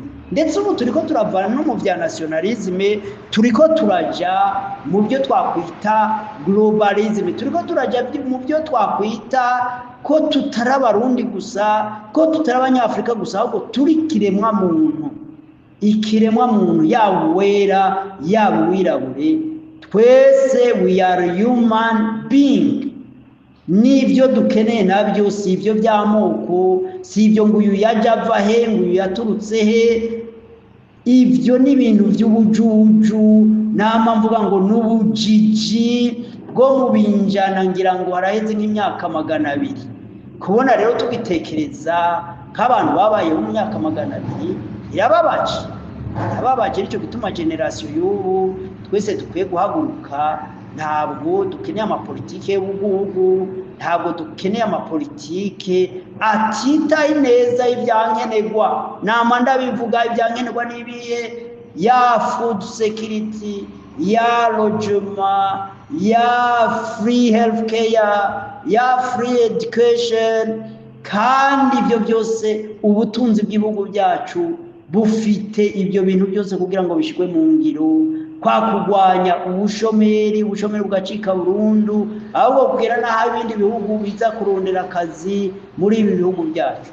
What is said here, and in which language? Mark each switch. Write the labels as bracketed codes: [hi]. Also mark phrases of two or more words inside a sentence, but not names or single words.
[rn] Ndetse ubu turiko turavana no mu bya nationalisme, turiko turaja mu byo twakwita globalisme, turiko turaja mu byo twakwita ko tutari abarundi gusa, ko tutari abanyafrika gusa, ahubwo turi kiremwa muntu, yaba uwera yaba uwirabure, twese [en] we are human being. [rn] N'ibyo dukeneye nabyo si ibyo by'amoko, si ibyo ngo uyu yaje ava he, ngo uyu yaturutse he. Ibyo ni ibintu by'ubujuju, nama mvuga ngo n'ubujiji bwo mu binjana, ngira ngo haraheze nk'imyaka 200. Kubona rero tubitekereza nk'abantu babayeho mu myaka 200 irababaje. Nicyo gituma generation y'ubu twese dukwiye guhaguruka. Ntabwo dukeneye amapolitike y'ubugugu, ntabwo dukeneye amapolitike atitaye neza ibyankenerwa. Nama ndabivuga ibyankenerwa n'ibihe: ya [en] food security, [rn] ya logement, ya [en] free health care, [rn] ya [en] free education. [rn] Kandi ibyo byose ubutunzi bw'ibihugu byacu bufite ibyo bintu byose kugira ngo bishikwe mu ngiro. Kwa kugwanya ubushomeri bugacika burundu, ahubwo kugera n'aho ibindi bihugu biza kurondera akazi muri ibi bihugu byacu.